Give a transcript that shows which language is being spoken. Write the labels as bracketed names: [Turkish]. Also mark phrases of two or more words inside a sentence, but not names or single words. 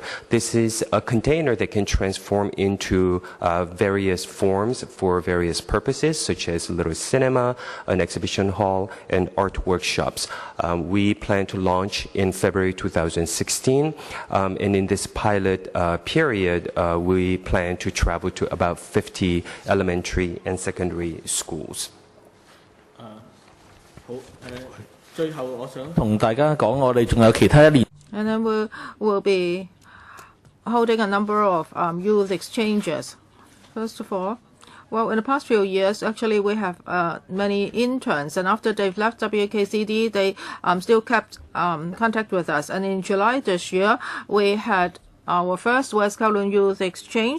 [English] This is a container that can transform into various forms for various purposes, such as a little cinema, an exhibition hall, and art workshops. We plan to launch in February 2016, and in this pilot period, we plan to travel to about 50 elementary and secondary schools. [Cantonese] 最後我想同大家講，我哋仲有其他一年。 [English] And then we'll be holding a number of youth exchanges. First of all, well, in the past few years, actually, we have many interns, and after they've left WKCD, they still kept contact with us. And in July this year, we had our first West Kowloon Youth Exchange.